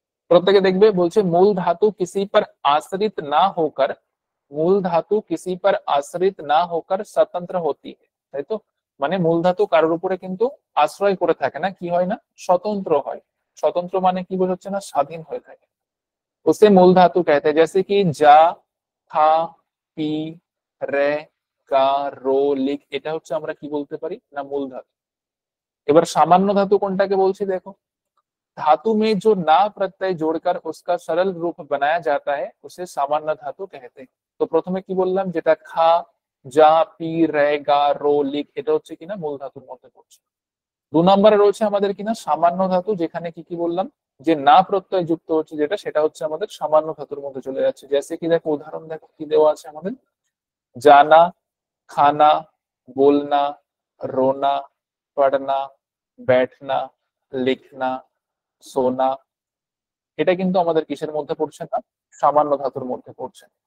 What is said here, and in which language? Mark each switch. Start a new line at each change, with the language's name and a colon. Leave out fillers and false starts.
Bangla: প্রত্যেকে দেখবে বলছে মূল ধাতু
Hindi: किसी पर आश्रित ना होकर, মূল ধাতু किसी पर आश्रित ना होकर स्वतंत्र होती है, তাই তো।
Bangla: মানে মূল ধাতু কারোর উপরে কিন্তু আশ্রয় করে থাকে না, কি হয় না স্বতন্ত্র হয়। স্বতন্ত্র মানে কি বোঝাচ্ছে না স্বাধীন হয়ে থাকে,
Hindi: उसे मूल धातु कहते हैं।
Bangla: जैसे कि जा, खा, पी, রে, গা, রো, লিখ, এটা হচ্ছে আমরা কি বলতে পারি না মূল ধাতু। এবার সামান্য ধাতু কোনটাকে বলছি দেখো,
Hindi: धातु में जो ना प्रत्यय जोड़कर उसका सरल रूप बनाया जाता है उसे सामान्य धातु कहते हैं।
Bangla: তো প্রথমে কি বললাম যেটা খা, যা, পি, রে, গা, রো, লিখ, এটা হচ্ছে কিনা মূল ধাতুর মধ্যে পড়ছে। 2 নম্বরে রয়েছে আমাদের কিনা সামান্য ধাতু, যেখানে কি কি বললাম যে না প্রত্যয় যুক্ত হচ্ছে যেটা, সেটা হচ্ছে আমাদের সামান্য ধাতুর মধ্যে চলে যাচ্ছে।
Hindi: जैसे कि
Bangla: দেখো উদাহরণ দেখো কি দেওয়া আছে আমাদের, জানা, খানা,
Hindi: बोलना, रोना, पढ़ना, बैठना, लिखना,
Bangla: সোনা, এটা কিন্তু আমাদের কিসের মধ্যে পড়ছে না সামান্য ধাতুর মধ্যে পড়ছে।